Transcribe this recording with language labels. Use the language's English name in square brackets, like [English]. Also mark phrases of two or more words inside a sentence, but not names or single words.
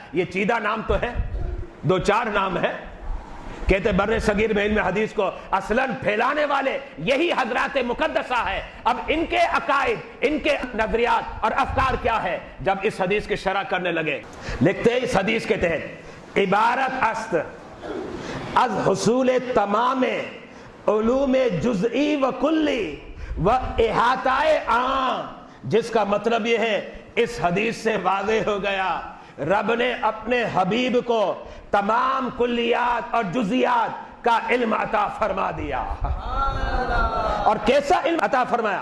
[Urdu] یہ چیدہ نام تو ہے، 2-4 نام ہے۔ کہتے بر صغیر میں علم حدیث کو اصلاً پھیلانے والے یہی حضرات مقدسہ ہے۔ اب ان کے عقائد، ان کے نظریات اور افکار کیا ہے، جب اس حدیث کی شرح کرنے لگے، لکھتے ہیں اس حدیث کے تحت [Persian] عبارت است از حصول تمام علوم جزئی و کلی و احاطہ عام، [Urdu] جس کا مطلب یہ ہے اس حدیث سے واضح ہو گیا رب نے اپنے حبیب کو تمام کلیات اور جزیات کا علم عطا فرما دیا۔ اور کیسا علم عطا فرمایا؟